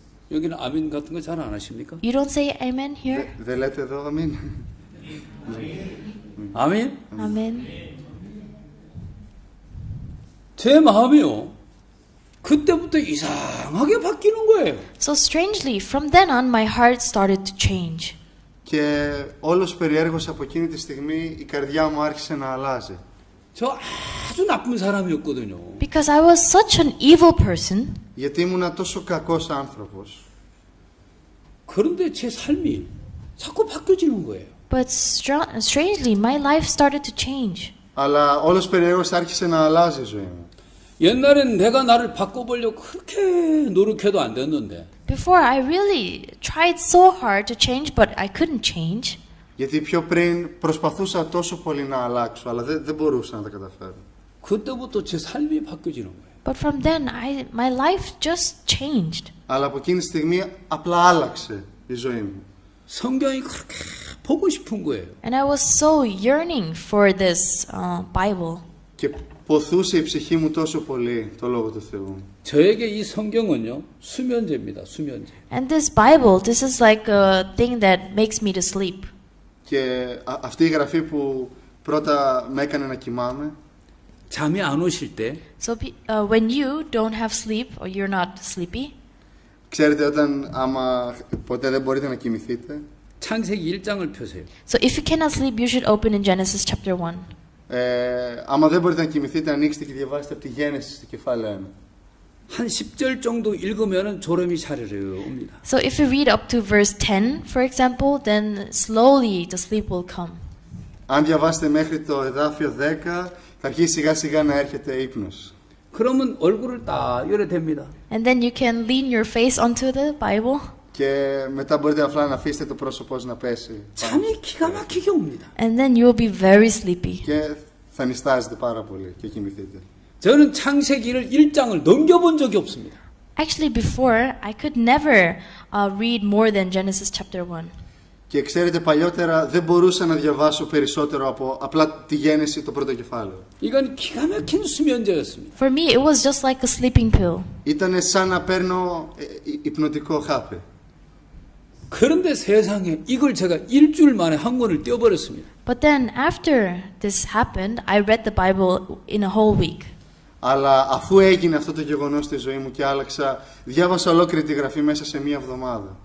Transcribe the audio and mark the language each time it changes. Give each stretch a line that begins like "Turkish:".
Korean: 여기는 아멘 같은 거 잘 안 하십니까?
English: You don't say amen here?
Greek: Δεν λέτε εδώ αμήν?
Korean: 아멘.
English: Amen.
Korean: 제 마음이요. 그때부터 이상하게 바뀌는 거예요.
English: So strangely, from then on, my heart started to change.
Greek: Και όλος περιέργως από εκείνη τη στιγμή η καρδιά μου άρχισε να αλλάζει.
Korean: 저 아주 나쁜 사람이었거든요.
English: Because I was such an evil person.
Greek: Γιατί ήμουνα τόσο κακός άνθρωπος.
Korean: 그런데 제 삶이 자꾸 바뀌어지는 거예요.
English: But strangely, my life started to change.
Greek: Αλλά όλος περιέργως άρχισε να αλλάζει η ζωή μου.
Korean: 옛날엔 내가 나를 바꿔보려고 그렇게 노력해도 안 됐는데
English: Before, I really tried so hard to change, but I couldn't change.
Greek: Γιατί πιο πριν προσπαθούσα τόσο πολύ να αλλάξω, αλλά δεν μπορούσα να τα καταφέρω.
Korean: 그때부터 제 삶이 바뀌어지는 거예요.
English: But from then, my life just changed.
Greek: Αλλά από εκείνη τη στιγμή απλά άλλαξε η ζωή μου.
Korean: 성경이 그렇게 보고 싶은 거예요.
English: And I was so yearning for this Bible.
Greek: Και ποθούσε η ψυχή μου τόσο πολύ το Λόγο του Θεού.
Korean: 저에게 이 성경은요, 수면제입니다. 수면제.
English: And this Bible, this is like a thing that makes me to sleep.
Greek: Και αυτή η γραφή που πρώτα με έκανε να κοιμάμαι.
Korean: 잠이 안 오실 때
English: So when you don't have sleep or you're not sleepy,
Greek: ξέρετε όταν άμα ποτέ δεν μπορείτε να κοιμηθείτε.
Korean: 창세기 1장을 펴세요.
English: so if you cannot sleep, you should open in Genesis chapter 1.
Greek: Άμα δεν μπορείτε να κοιμηθείτε, ανοίξτε και διαβάστε από τη Γέννηση στο κεφάλαιο 1.
Korean: 한 10절 정도 읽으면은 졸음이 샤르르 옵니다.
English: So if you read up to verse 10, for example, then slowly the sleep will come.
Greek: Αν διαβάσετε μέχρι το εδάφιο 10, θα αρχίσει σιγά σιγά να έρχεται ύπνος.
Korean: 그러면 얼굴을 딱 열어 댑니다.
English: And then you can lean your face onto the Bible.
Greek: Και μετά μπορείτε απλά να αφήσετε το πρόσωπό να πέσει.
Korean: 잠이 기가 막히게 옵니다.
English: And then you will be very sleepy.
Greek: Και θα νηστάζετε πάρα πολύ και κοιμηθείτε.
Korean: 저는 창세기를 1장을 넘겨본 적이 없습니다.
English: Actually, before, I could never read more than Genesis chapter 1.
Greek: Και ξέρετε, παλιότερα δεν μπορούσα να διαβάσω περισσότερο από απλά τη Γέννηση το πρώτο κεφάλαιο.
Korean: 이건 기가 막힌 수면제였습니다.
English: For me, it was just like a sleeping pill.
Greek: Ήτανε σαν να παίρνω υπνοτικό χάπι.
Korean: 그런데 세상에 이걸 제가 일주일 만에 한 권을 떼어버렸습니다.
English: But then, after this happened, I read the Bible in a whole week.
Greek: Αλλά αφού έγινε αυτό το γεγονός στη ζωή μου και άλλαξα, διάβασα ολόκληρη τη γραφή μέσα σε μία εβδομάδα.